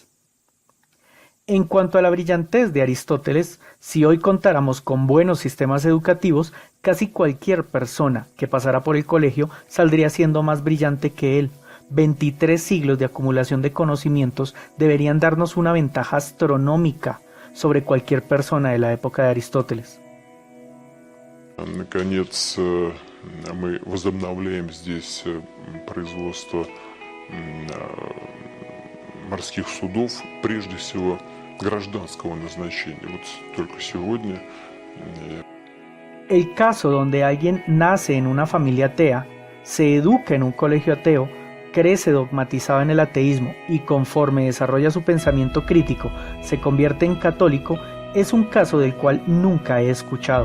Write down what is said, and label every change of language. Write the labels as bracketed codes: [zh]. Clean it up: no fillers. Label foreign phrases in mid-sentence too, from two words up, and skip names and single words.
[es] En cuanto a la brillantez de Aristóteles, si hoy contáramos con buenos sistemas educativos, casi cualquier persona que pasara por el colegio saldría siendo más brillante que él. 23 siglos de acumulación de conocimientos deberían darnos una ventaja astronómica sobre cualquier persona de la época de Aristóteles. [ru] Наконец, мы возобновляем здесь производство морских судов, прежде всего гражданского назначения. Вот только сегодня. [es] El caso donde alguien nace en una familia atea, se educa en un colegio ateo, crece dogmatizado en el ateísmo y conforme desarrolla su pensamiento crítico se convierte en católico, es un caso del cual nunca he escuchado.